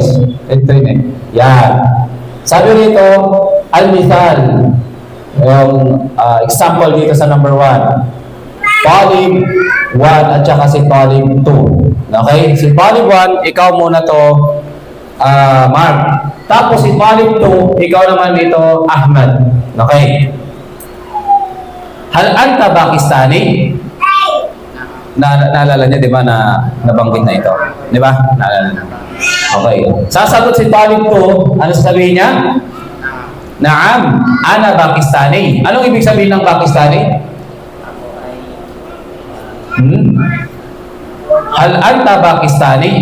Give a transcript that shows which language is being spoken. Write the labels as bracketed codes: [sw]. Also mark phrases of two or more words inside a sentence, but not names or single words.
[tl] Ito yun eh. Yan. Sabi rito, al-mithal. Yung example dito sa number 1. Talib 1 at saka si Talib 2. Okay? Si Talib 1, ikaw muna to, Mark. Tapos si Talib 2, ikaw naman dito, Ahmad. [ar] Okay? هل أنت باكستاني? [tl] Naalala niya, di ba, na nabanggit na ito? Di ba? Naalala niya. Okay. Sasagot si Talib 2, ano sasabihin niya? [ar] نعم، أنا باكستاني. [tl] Anong ibig sabihin ng Pakistani? [ar] هل أنت باكستاني?